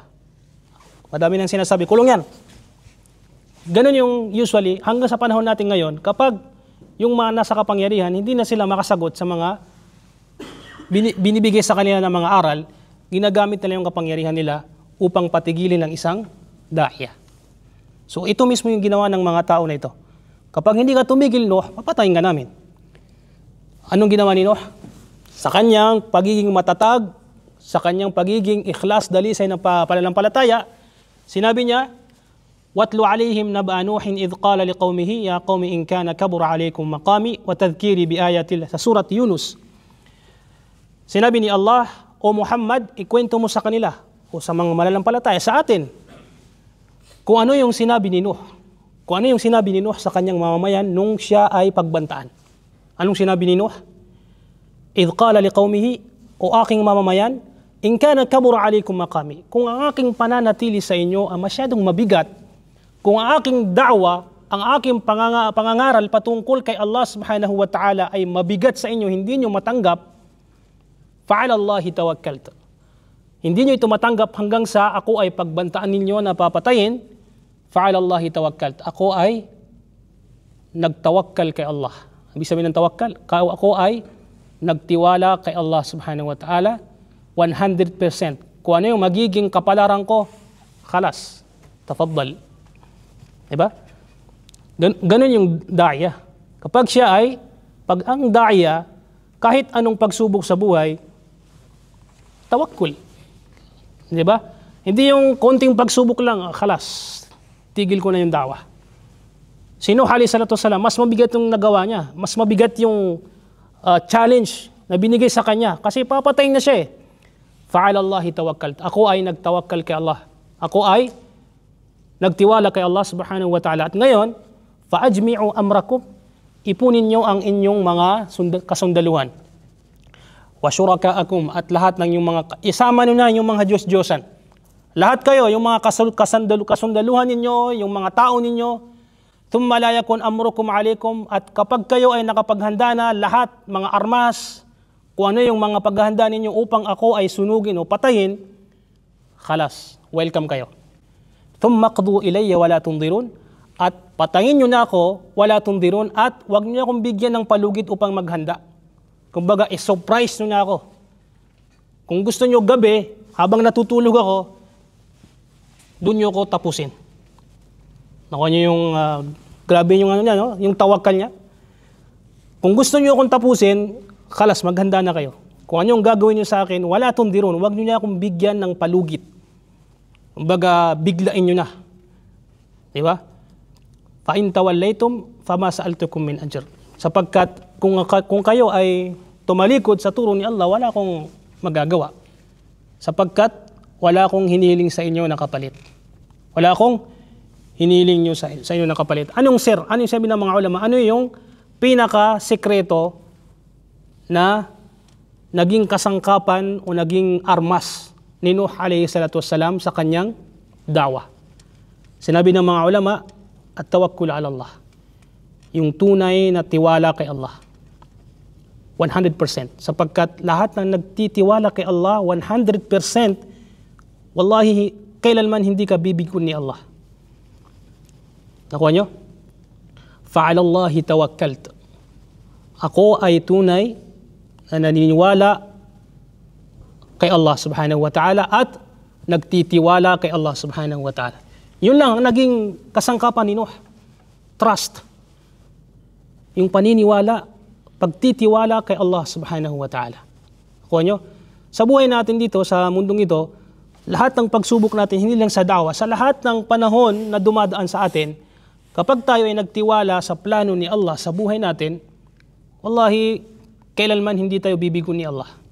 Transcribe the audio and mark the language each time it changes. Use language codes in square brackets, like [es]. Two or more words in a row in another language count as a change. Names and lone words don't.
[tl] Madami nang sinasabi, kulong yan. Ganun yung usually, hanggang sa panahon natin ngayon, kapag yung mga nasa kapangyarihan, hindi na sila makasagot sa mga binibigay sa kanila ng mga aral, ginagamit nila yung kapangyarihan nila upang patigilin ng isang da'ya. So ito mismo yung ginawa ng mga tao na ito. Kapag hindi ka tumigil, Nuh, papatayin ka namin. Anong ginawa ni Nuh? Sa kanyang pagiging matatag, sa kanyang pagiging ikhlas, dalisay ng pananampalataya, sinabi niya, [ar] وَاتْلُ عَلَيْهِمْ نَبْأَ نُوحٍ إِذْ قَالَ لِقَوْمِهِ يَا قَوْمِ إِنْ كَانَ كَبُرَ عَلَيْكُمْ مَقَامِي وَتَذْكِيرِي بِآيَاتِ اللَّهِ. [tl] Sa surat Yunus, sinabi ni Allah, O Muhammad, ikwento mo sa kanila, o sa mga malalampalataya, sa atin, kung ano yung sinabi ni Nuh. Kung ano yung sinabi ni Nuh sa kanyang mamamayan nung siya ay pagbantaan. Anong sinabi ni Nuh? [ar] إِذْ قَالَ لِقَوْمِهِ, [tl] o aking mamamayan, [ar] إِنْ كَانَ كَبُرَ عَلَيْكُمْ مَقَامِي. [tl] Kung ang aking pananatili sa inyo ay masyadong mabigat, kung ang aking da'wa, ang aking pangangaral patungkol kay Allah [ar] سبحانه وتعالى [tl] ay mabigat sa inyo, hindi nyo matanggap, [ar] فعلى الله توكلت. [tl] Hindi nyo ito matanggap hanggang sa ako ay pagbantaan ninyo na papatayin, [ar] فعلى الله توكلت. [tl] Ako ay nagtawakkal kay Allah. Ibig sabihin ng tawakkal, ako ay nagtiwala kay Allah [ar] سبحانه وتعالى [tl] 100%. Kung ano yung magiging kapalaran ko, [ar] خلاص تفضل. [tl] Diba? Ganun yung da'ya. Kapag ang da'ya, kahit anong pagsubok sa buhay, tawakkul. Diba? Hindi yung konting pagsubok lang, khalas, tigil ko na yung da'wa. Si Nuh [ar] عليه الصلاة والسلام, [tl] mas mabigat yung nagawa niya. Mas mabigat yung challenge na binigay sa kanya. Kasi papatayin na siya eh. [ar] فعلى الله توكل. [tl] Ako ay nagtawakkal kay Allah. Ako ay nagtiwala kay Allah [ar] سبحانه وتعالى. [tl] At ngayon, [ar] فأجمعوا أمركم, [tl] ipunin nyo ang inyong mga kasundaluhan. [ar] وشركاءكم, [tl] at lahat ng yung mga, isama nyo na yung mga Diyos-Diyosan. Lahat kayo, yung mga kasundaluhan ninyo, yung mga tao ninyo, [ar] ثم لا يكن أمركم عليكم, [tl] at kapag kayo ay nakapaghanda na lahat, mga armas, kung ano yung mga paghahanda ninyo upang ako ay sunugin o patayin, khalas, welcome kayo. [ar] ثم اقضوا إلي ولا تنظرون, [tl] at patayin nyo na ako, [ar] ولا تنظرون, [tl] at wag nyo akong bigyan ng palugit upang maghanda. Kumbaga, surprise nyo na ako. Kung gusto nyo gabi, habang natutulog ako, doon nyo ako tapusin. Nakuha nyo yung Grabe yung ano niya, no? Yung tawakkal niya. Kung gusto niyo akong tapusin, kalas, maghanda na kayo. Kung ano yung gagawin niyo sa akin, [ar] ولا تنظرون. [tl] Huwag niyo na akong bigyan ng palugit. Kumbaga, biglain niyo na. Di ba? [ar] فإن توليتم فما سألتكم من أجر. [tl] Sapagkat kung kayo ay tumalikod sa turo ni Allah, wala akong magagawa. Sapagkat wala akong hiniling sa inyo na kapalit. Wala akong hiniling nyo sa inyo na kapalit. Anong sir? Ano yung sabi ng mga ulama? Ano yung pinaka-sekreto na naging kasangkapan o naging armas ni Nuh [ar] عليه الصلاة والسلام [tl] sa kanyang dawa? Sinabi ng mga ulama, [ar] التوكل على الله. [tl] Yung tunay na tiwala kay Allah. 100%. Sapagkat lahat ng nagtitiwala kay Allah, 100%, wallahi, kailanman hindi ka bibigkon ni Allah. Nakuha nyo? [ar] فعلى الله توكلت. [tl] Ako ay tunay na naniniwala kay Allah [ar] سبحانه وتعالى [tl] at nagtitiwala kay Allah [ar] سبحانه وتعالى. [tl] Yun lang ang naging kasangkapan ni Nuh. Trust. Yung paniniwala, pagtitiwala kay Allah [ar] سبحانه وتعالى. [tl] Nakuha nyo? Sa buhay natin dito, sa mundong ito, lahat ng pagsubok natin, hindi lang sa dawa, sa lahat ng panahon na dumadaan sa atin, kapag tayo ay nagtiwala sa plano ni Allah sa buhay natin, wallahi, kailanman hindi tayo bibigo ni Allah.